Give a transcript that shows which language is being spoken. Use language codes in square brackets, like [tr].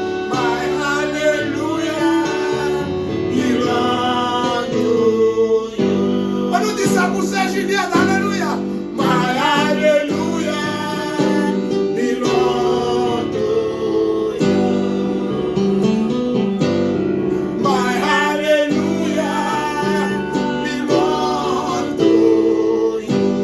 [en] My hallelujah belong to you. [fr] On nous dit ça pour Saint Juliette, hallelujah. [en] My hallelujah belong to you. My hallelujah belong to you.